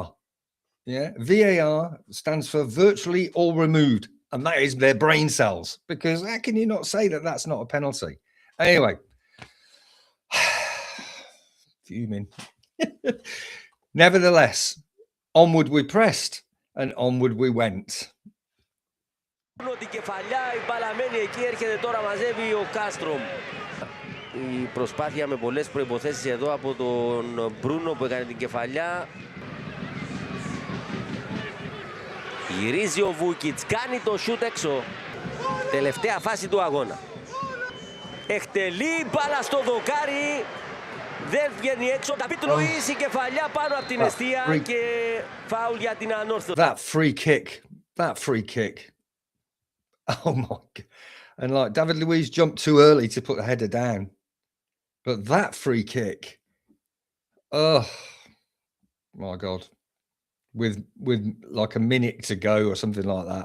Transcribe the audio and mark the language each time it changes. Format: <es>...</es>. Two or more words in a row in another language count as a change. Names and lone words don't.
<en>Yeah, VAR stands for virtually all removed. And that is their brain cells. Because how can you not say that that's not a penalty? Anyway. Fuming. Nevertheless, onward we pressed and onward we went.</en> <el>Την κεφαλιά, η μπάλα μένει εκεί, έρχεται τώρα, μαζεύει ο Κάστρομ. Η προσπάθεια με πολλές προϋποθέσεις εδώ από τον Μπρούνο που έκανε την κεφαλιά. Γυρίζει ο Βούκιτς, κάνει το σούτ έξω. Τελευταία φάση του αγώνα. Εκτελεί, μπάλα στο δοκάρι. Δεν βγαίνει έξω. Τα πει του Λουίς, η κεφαλιά πάνω από την εστία και φάουλ για την Ανόρθωση.</el> <en>That free kick. Oh my God. And like David Luiz jumped too early to put the header down. But that free kick. Oh my God. With like a minute to go or something like that.</en>